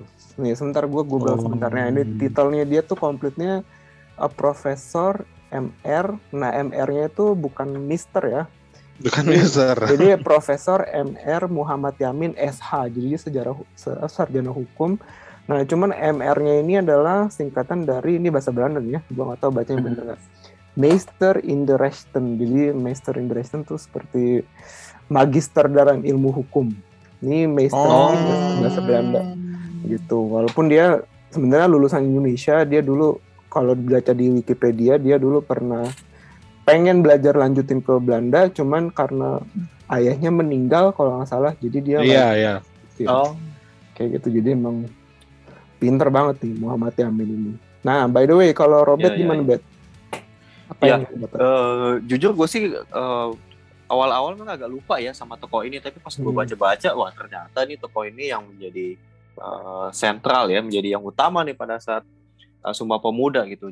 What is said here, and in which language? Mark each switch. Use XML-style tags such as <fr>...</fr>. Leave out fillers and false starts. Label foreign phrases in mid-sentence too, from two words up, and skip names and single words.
<id>Nih sebentar gue Google sebentarnya. Ini titelnya dia tuh komplitnya Profesor MR. Nah MR-nya itu bukan Mister ya. Bukan Mister. Jadi Profesor MR Muhammad Yamin SH. Jadi sarjana hukum. Nah cuman MR-nya ini adalah singkatan dari, ini bahasa Belanda ya. Gue nggak tahu bacanya bener nggak.</id> <nl>Meester in the Rechten.</nl> <id>Jadi</id> <nl>Meester in the Rechten</nl> <id>itu seperti magister dalam ilmu hukum. Ini Meester bahasa Belanda gitu. Walaupun dia sebenarnya lulusan Indonesia, dia dulu kalau baca di Wikipedia, dia dulu pernah pengen belajar lanjutin ke Belanda, cuman karena ayahnya meninggal kalau nggak salah, jadi dia Iya. Kayak gitu. Jadi emang pinter banget nih Muhammad Yamin ini. Nah,</id> <en>by the way,</en> <id>kalau Robert gimana, Bet? Apa yang jujur gue sih awal-awal memang agak lupa ya sama tokoh ini, tapi pas gue baca-baca, wah ternyata nih tokoh ini yang menjadi sentral ya, menjadi yang utama nih pada saat Sumpah Pemuda gitu.</id>